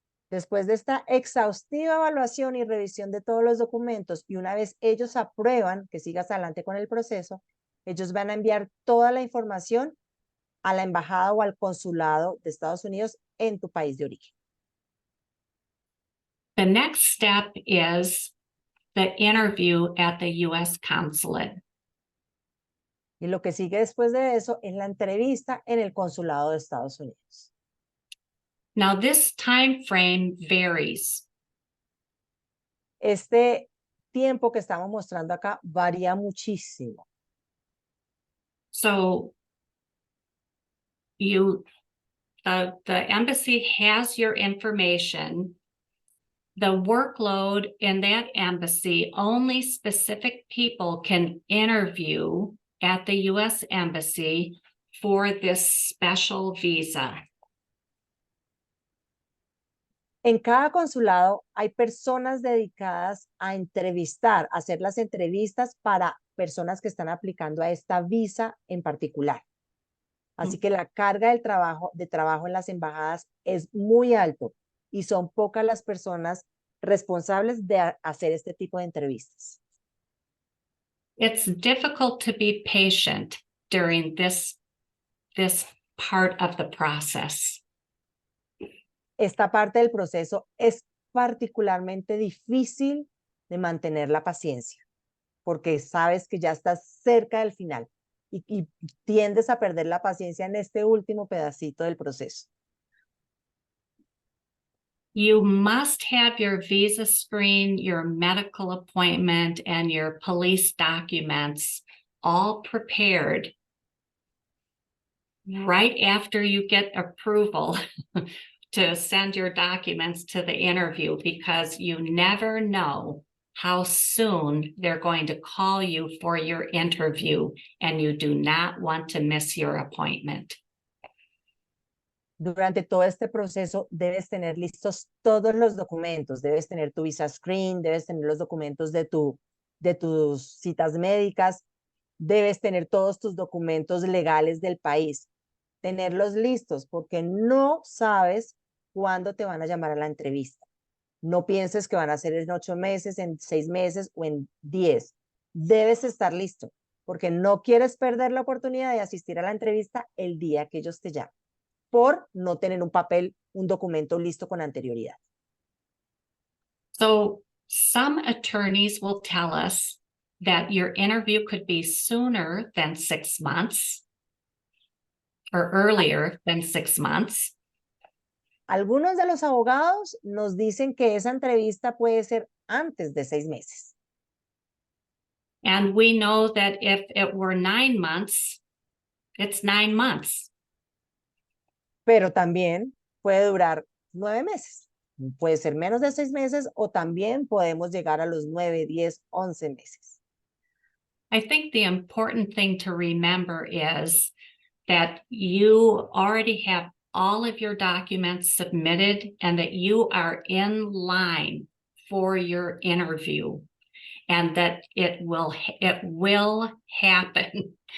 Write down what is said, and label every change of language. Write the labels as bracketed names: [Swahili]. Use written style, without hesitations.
[Spanish] Después de esta exhaustiva evaluación y revisión de todos los documentos, y una vez ellos aprueban que sigas adelante con el proceso, ellos van a enviar toda la información a la embajada o al consulado de Estados Unidos en tu país de origen. [English] The next step is the interview at the U.S. consulate. [Spanish] Y lo que sigue después de eso es la entrevista en el consulado de Estados Unidos. [English] Now, this time frame varies. [Spanish] Este tiempo que estamos mostrando acá varía muchísimo. [English] So the embassy has your information. The workload in that embassy, only specific people can interview at the U.S. Embassy for this special visa. [Spanish] En cada consulado hay personas dedicadas a entrevistar, a hacer las entrevistas para personas que están aplicando a esta visa en particular. Así que la carga de trabajo en las embajadas es muy alto y son pocas las personas responsables de hacer este tipo de entrevistas. [English] It's difficult to be patient during this part of the process. [Spanish] Esta parte del proceso es particularmente difícil de mantener la paciencia, porque sabes que ya estás cerca del final y tiendes a perder la paciencia en este último pedacito del proceso. [English] You must have your visa screen, your medical appointment, and your police documents all prepared right after you get approval to send your documents to the interview, because you never know how soon they're going to call you for your interview, and you do not want to miss your appointment. [Spanish] Durante todo este proceso debes tener listos todos los documentos, debes tener tu visa screen, debes tener los documentos de tus citas médicas, debes tener todos tus documentos legales del país, tenerlos listos porque no sabes cuándo te van a llamar a la entrevista. No pienses que van a ser en 8 meses, en 6 meses o en 10. Debes estar listo porque no quieres perder la oportunidad de asistir a la entrevista el día que ellos te llamen, por no tener un papel, un documento listo con anterioridad. [English] So some attorneys will tell us that your interview could be sooner than 6 months or earlier than 6 months. [Spanish] Algunos de los abogados nos dicen que esa entrevista puede ser antes de 6 meses. [English] And we know that if it were 9 months, it's 9 months. [Spanish] Pero también puede durar 9 meses. Puede ser menos de 6 meses o también podemos llegar a los 9, 10, 11 meses. [English] I think the important thing to remember is that you already have all of your documents submitted and that you are in line for your interview, and that it will happen.